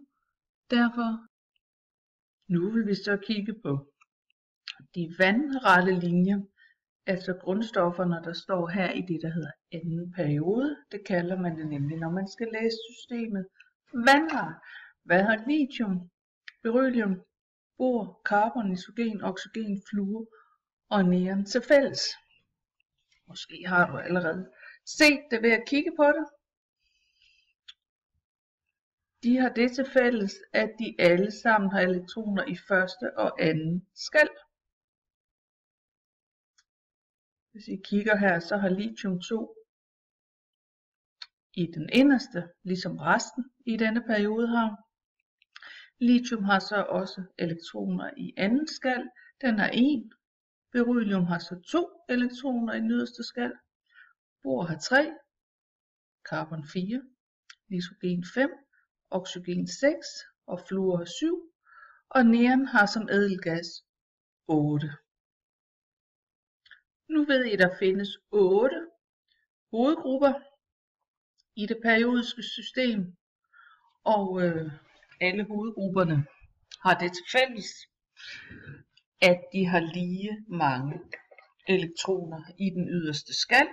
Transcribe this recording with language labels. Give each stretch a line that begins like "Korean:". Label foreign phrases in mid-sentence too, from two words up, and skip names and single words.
Danish: Derfor nu vil vi så kigge på de vandrette linjer, altså grundstofferne, der står her i det, der hedder anden periode. Det kalder man det nemlig, når man skal læse systemet. Vandret. Hvad har lithium, beryllium, bor, carbon, nitrogen, oxygen, fluor og neon til fælles? Måske har du allerede set det ved at kigge på det. De har det til fælles, at de alle sammen har elektroner i første og anden skal. Hvis I kigger her, så har lithium 2 i den inderste, ligesom resten i denne periode har. Lithium har så også elektroner i anden skal. Den har 1. Beryllium har så 2 elektroner i den yderste skal. Bor har 3. Carbon 4. Nitrogen 5. Oxygen 6. Og fluor 7. Og neon har som ædelgas 8. Nu ved I, at der findes 8 hovedgrupper i det periodiske system, og alle hovedgrupperne har det til fælles, at de har lige mange elektroner i den yderste skal.